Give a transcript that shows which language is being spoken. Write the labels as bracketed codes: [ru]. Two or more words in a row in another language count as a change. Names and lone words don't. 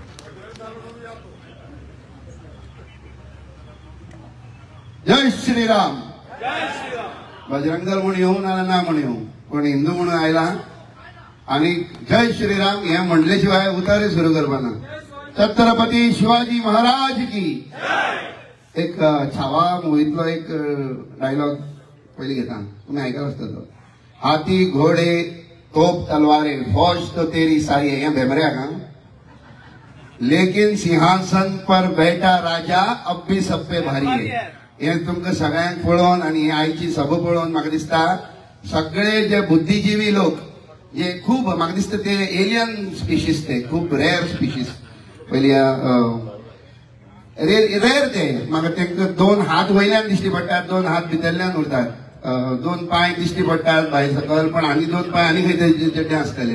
[hi] जय श्रीराम. [kok] बजरंग दल म्हणून येऊ ना म्हणून येऊ, पण हिंदू म्हणून आयला. आणि जय श्रीराम हे म्हणले शिवाय उतारे सुरू करपाना. [hi] छत्रपती शिवाजी महाराज की. [kok] एक छावा मुवीतलो एक डायलॉग पयलीं घेता, तुम्ही आयकला आसतलो. [hi] हाथी घोडे तोप तलवारे फौज तो तेरी सारी है. [kok] हे भेंब्र्याक हां. [hi] लेकिन सिंहासन पर बैठा राजा अब भी सब पे भारी है. [kok] हे तुमकां सगळ्यांक पळोवन आनी आयची सभा पळोवन म्हाका दिसता सगळे जे बुद्धिजीवी लोक जे खूब म्हाका दिसता ते [en] alien species, [kok] ते खूब [en] rare species. [kok] पयली रेअर ते म्हाका तांकां 2 हात वयल्यान दिश्टी पडटात, 2 हात भितरल्यान उरतात, 2 पांय दिश्टी पडटात भायर सकयल, पण आनी 2 पांय आनी खंय तरी आसतले.